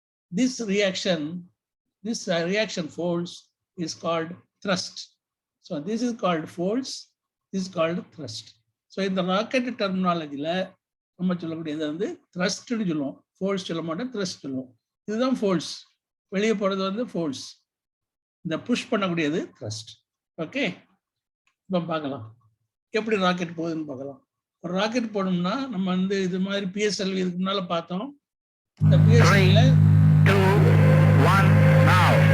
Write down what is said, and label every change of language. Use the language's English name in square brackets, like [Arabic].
[English] This reaction force is called thrust. So this is called force, this is called thrust. So in the rocket terminology, [Tamil] நம்ம சொல்லக்கூடியது வந்து thrustனு சொல்லுவோம், force சொல்ல மாட்டோம், thrust சொல்லுவோம். இதுதான் force. வெளியே போறது வந்து force. இந்த புஷ் பண்ணக்கூடியது thrust. ஓகே, இப்போ பார்க்கலாம் எப்படி ராக்கெட் போகுதுன்னு பார்க்கலாம். ஒரு ராக்கெட் போடணும்னா நம்ம வந்து இது மாதிரி PSLV இதுக்கு முன்னால பார்த்தோம். இந்த PSLV 3, 2, 1 now.